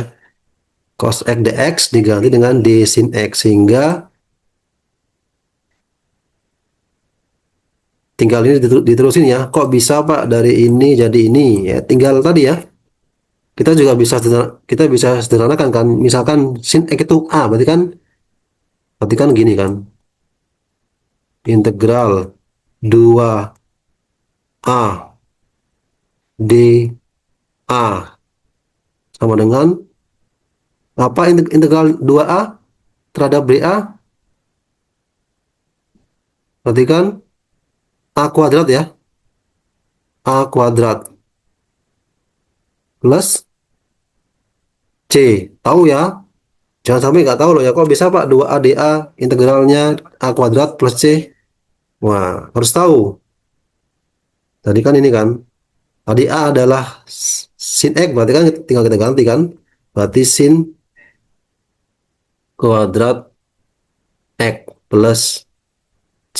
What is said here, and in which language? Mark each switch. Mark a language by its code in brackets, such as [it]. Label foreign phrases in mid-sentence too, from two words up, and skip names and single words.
[id] Cos X dx diganti dengan D sin X, sehingga tinggal ini diterusin ya. Kok bisa Pak dari ini jadi ini? Ya, tinggal tadi ya. Kita bisa sederhanakan kan. Misalkan sin X itu A, berarti kan gini kan. Integral 2A dA sama dengan apa, integral 2A terhadap BA? Berarti kan A kuadrat ya. A kuadrat plus C. Tahu ya? Jangan sampai nggak tahu loh ya. Kok bisa Pak 2A dA integralnya A kuadrat plus C? Wah, harus tahu. Tadi kan ini kan. Tadi A adalah sin X, berarti kan tinggal kita ganti kan. Berarti sin kuadrat X plus C.